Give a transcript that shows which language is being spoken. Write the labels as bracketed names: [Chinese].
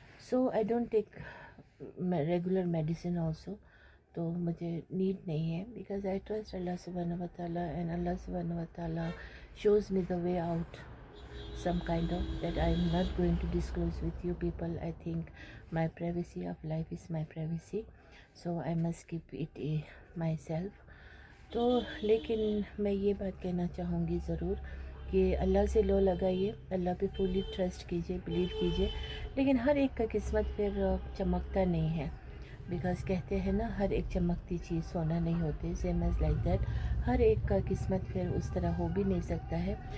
[English] so I don't take regular medicine also, [Hindi] तो मुझे need नहीं है, [English] Because I trust Allah सुब्हानहू व तआला, एंड अल्लाह सुब्हानहू व तआला shows me the way out some kind of that I am not going to disclose with you people. I think my privacy of life is my privacy, so I must keep it myself. [Hindi] तो लेकिन मैं ये बात कहना चाहूँगी ज़रूर कि अल्लाह से लो लगाइए, अल्लाह पे फुली ट्रस्ट कीजिए, बिलीव कीजिए। लेकिन हर एक का किस्मत फिर चमकता नहीं है, बिकॉज़ कहते हैं ना, हर एक चमकती चीज़ सोना नहीं होती। [English] same as like that, [Hindi] हर एक का किस्मत फिर उस तरह हो भी नहीं सकता है।